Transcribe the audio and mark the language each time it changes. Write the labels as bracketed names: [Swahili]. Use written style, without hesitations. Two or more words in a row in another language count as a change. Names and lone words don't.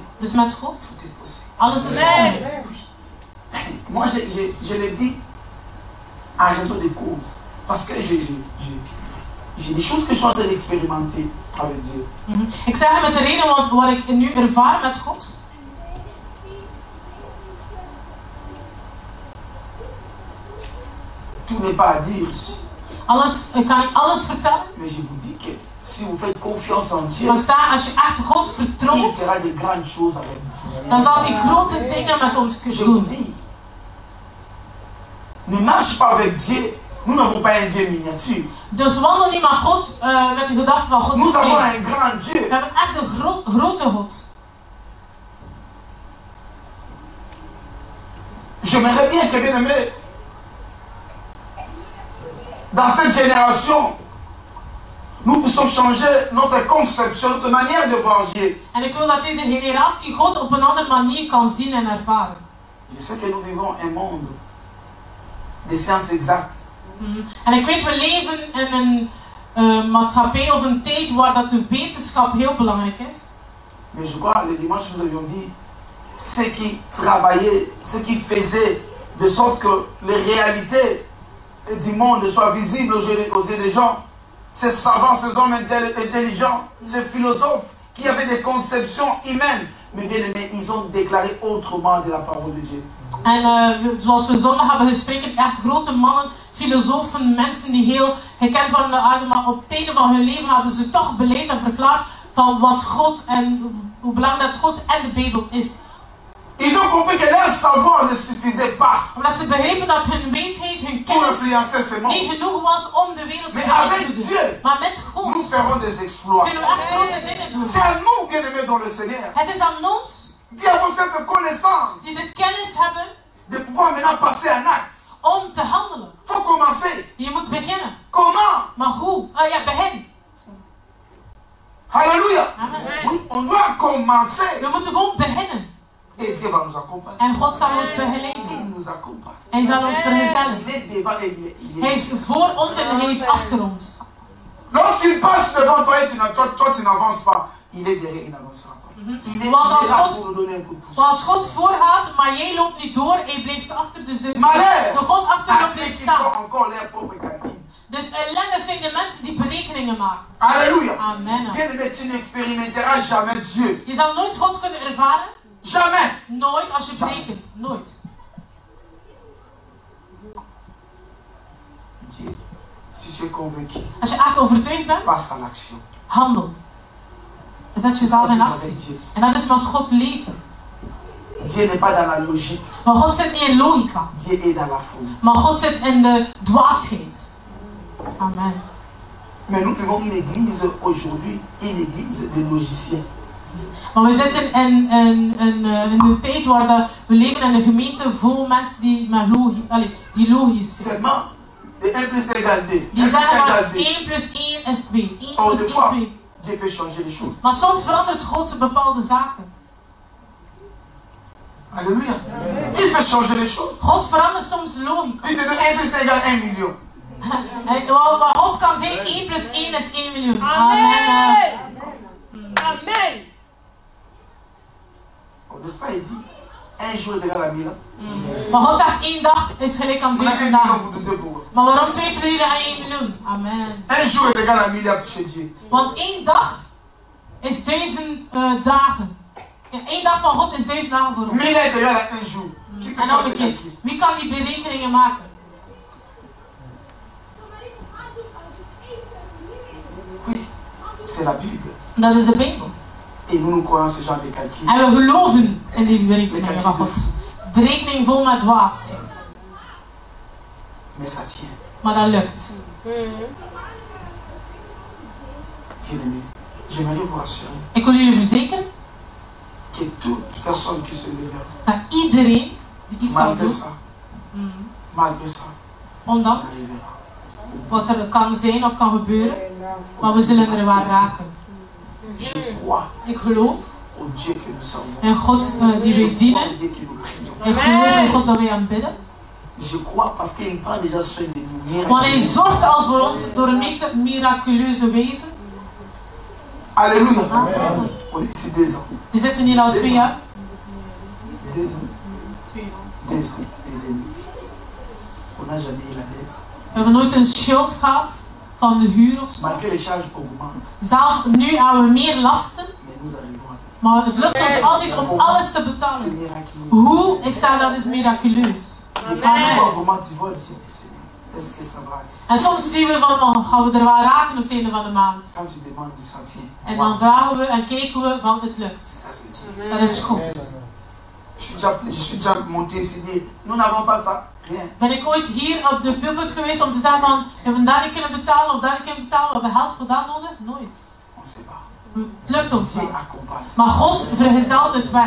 [Dutch] Dus met God, [French] tout est possible. [Dutch] alles is mogelijk. [French] Moi, je le dis en raison des causes. Parce que j'ai des choses que je suis en train d'expérimenter avec Dieu. [Dutch] Ik zeg het met de reden want wat ik nu ervaar met God. [French] Tout n'est pas à dire ici. [Dutch] Kan ik alles vertellen? [French] Mais je vous dis que si vous faites confiance en Dieu, [Dutch] Maar ik zeg, als je echt God [French] il [Dutch] vertrouwt, [French] fera de grandes choses avec vous. [Dutch] dan zal hij grote dingen met ons [French] Je [Dutch] kunnen [French] vous [Dutch] doen. [French] dis, ne marche pas avec Dieu. Nous n'avons pas un Dieu miniature. [Dutch] Dus wandel niet met God, met de gedachte van God [French] Nous [Dutch] is [French] avons [Dutch] klein. [French] un grand Dieu. [Dutch] We hebben echt een grote God. [French] J'aimerais bien que, bien aimé, dans cette génération, nous puissions changer notre conception, notre manière de voir Dieu. [Dutch] En ik wil dat deze generatie God op een andere manier kan zien en ervaren. [French] Je sais que nous vivons un monde de sciences exactes. [Dutch] En ik weet, we leven in een maatschappij of een tijd waar dat de wetenschap heel belangrijk is. [French] Mais je crois, le dimanche, nous avions dit, ceux qui travaillaient, ceux qui faisaient de sorte que les réalités du monde soient visibles aux yeux des gens, ces savants, ces hommes intelligents, ces philosophes qui avaient des conceptions humaines, mais bien aimés, ils ont déclaré autrement de la parole de Dieu. [Dutch] En zoals we zondag hebben gesproken, echt grote mannen, filosofen, mensen die heel gekend waren op de aarde, maar op het einde van hun leven hebben ze toch beleid en verklaard van wat God en hoe belangrijk dat God en de Bijbel is. [French] Ils ont compris que leur savoir ne suffisait pas [Dutch] Omdat ze begrepen dat hun wijsheid, hun [French] pour [Dutch] kennis [French] influencer ce monde. [Dutch] niet genoeg was om de wereld te [French] Mais avec [Dutch] beïnvloeden. [French] Dieu, [Dutch] Maar met [French] nous [Dutch] God [French] ferons des exploits. [Dutch] kunnen we echt grote dingen doen. [French] C'est à nous, bien-aimés dans le Seigneur, [Dutch] Het is aan ons [French] qui avons cette connaissance [Dutch] die de kennis hebben [French] de pouvoir maintenant passer en acte. [Dutch] om te handelen. [French] Il faut commencer. [Dutch] Je moet beginnen. [French] Comment? [Dutch] Maar hoe? Ah ja, begin. [French] Alléluia. Amen. Oui, on doit commencer. [Dutch] We moeten gewoon beginnen. [French] Et Dieu va nous accompagner. [Dutch] En God zal ons begeleiden. [French] Il nous accompagne. [Dutch] Hij zal ons vergezellen. [French] Il est devant et il [Dutch] Hij [French] est. [Dutch] is voor ons en hij is achter ons. [French] Lorsqu'il passe devant toi et toi tu n'avances pas, il est derrière, il n'avancera pas. Il est [Dutch] Want als [French] là [Dutch] God- [French] pour nous donner un coup de pouce. [Dutch] Maar als God voorgaat, maar jij loopt niet door, hij blijft achter. Dus de [French] Malheur [Dutch] God achter [French] à [Dutch] jou [French] ceux [Dutch] blijft [French] qui [Dutch] staan. [French] font encore leur propre calcul. [Dutch] Dus ellende zijn de mensen die berekeningen maken. [French] Alléluia. Amen. Bien aimé, tu n'expérimenteras jamais Dieu. [Dutch] Je zal nooit God kunnen ervaren. [French] Jamais. [Dutch] Nooit als je berekent. Nooit. [French] Dieu, si tu es convaincu, [Dutch] Als je echt overtuigd bent, [French] passe à l'action. [Dutch] handel. Zet jezelf in actie. [French] Dieu. [Dutch] En dat is met God leven. [French] Dieu n'est pas dans la logique. [Dutch] Maar God zit niet in logica. [French] Dieu est dans la folie. [Dutch] Maar God zit in de dwaasheid. Amen. [French] Mais nous vivons une église aujourd'hui, une église de logiciens. [Dutch] Maar we zitten in een tijd waar we leven in een gemeente vol mensen die met die logisch zijn. [French] Seulement, de 1 plus 1 égale 2. 1 [Dutch] Die [French] plus 1 [Dutch] zeggen [French] égale [Dutch] maar [French] 2. [Dutch] 1 plus 1 is 2. 1 [French] Or [Dutch] plus [French] des [Dutch] 1 [French] fois, [Dutch] 2. [French] Dieu peut changer les choses. [Dutch] Maar soms verandert God bepaalde zaken. [French] Alléluia. Il peut changer les choses. [Dutch] God verandert soms logica. [French] Il te donne 1 plus 1 égale 1 million. [Dutch] Wat God kan zijn, 1 plus 1 is 1 miljoen. Amen. Amen. Amen. [French] Oh, n'est-ce pas, il dit, un jour est égal à 1000 ans. [Dutch] Maar God zegt 1 dag is gelijk aan [French] On a 1 [Dutch] 1000 [French] million, [Dutch] dagen. [French] vous doutez pourquoi. [Dutch] Maar waarom twijfelen jullie aan 1 miljoen? Amen. [French] Un jour est égal à 1000 ans chez Dieu. [Dutch] Want 1 dag is 1000 dagen. Ja, 1 dag van God is 1000 dagen voor ons. [French] 1000 est égal à 1 jour. Qui peut [Dutch] En [French] faire [Dutch] nog [French] ce [Dutch] een keer, [French] calcul? [Dutch] wie kan die berekeningen maken? [French] Oui, c'est la Bible. [Dutch] Dat is de Bijbel. [French] Et nous croyons ce genre de calcul. [Dutch] En we geloven in die [French] Le [Dutch] berekeningen van [French] calcul [Dutch] God. [French] de fou. [Dutch] Berekening vol met dwaasheid. [French] Mais ça tient. [Dutch] Maar dat lukt. [French] Bien-aimé, j'aimerais vous rassurer [Dutch] Ik wil jullie verzekeren [French] que toute personne qui se lèvera, [Dutch] dat iedereen die iets zal [French] malgré [Dutch] doen, [French] ça, malgré ça, [Dutch] ondanks [French] arrivera. [Dutch] wat er kan zijn of kan gebeuren, maar we zullen er wel raken. [French] Je crois [Dutch] Ik geloof [French] au Dieu que nous servons. [Dutch] in God die [French] Je [Dutch] wij [French] crois [Dutch] dienen. [French] au Dieu que nous prions. [Dutch] Ik geloof in God dat wij aanbidden. [French] Je crois parce qu'il prend déjà soin de nous. [Dutch] Want Hij zorgt al voor ons door een miraculeuze wijze. [French] Alléluia. Amen. On est ici 2 ans. [Dutch] We zitten hier al 2 jaar. [French] 2 ans. [Dutch] 2 jaar. [French] 2 ans et demi. On n'a jamais eu la dette. [Dutch] We hebben nooit een schuld gehad van de huur of zo. [French] Malgré les charges augmentent, [Dutch] Zelf nu hebben we meer lasten, [French] mais nous arrivons à payer. [Dutch] maar het lukt ons altijd om alles te [French] C'est [Dutch] betalen. [French] miraculeux. [Dutch] Hoe? Ik zeg dat is miraculeus. [French] Des fois, tu vois vraiment, tu vois, Dieu, Seigneur, est-ce que ça va? [Dutch] En soms zien we van, oh, gaan we er wel raken op het einde van de maand. [French] Quand tu demandes du sentier, [Dutch] En dan vragen we en kijken we van het lukt. [French] ça c'est Dieu. [Dutch] Dat is God. [French] Je suis déjà monté ici dire, nous n'avons pas ça, rien. [Dutch] Ben ik ooit hier op de pulpit geweest om te zeggen van, we hebben dat niet kunnen betalen of dat niet kunnen betalen, we hebben geld voor dat nodig? Nooit. [French] On ne sait pas. [Dutch] Het lukt ons [French] Dieu [Dutch] niet. [French] accompagne. [Dutch] Maar God vergezelt het weg.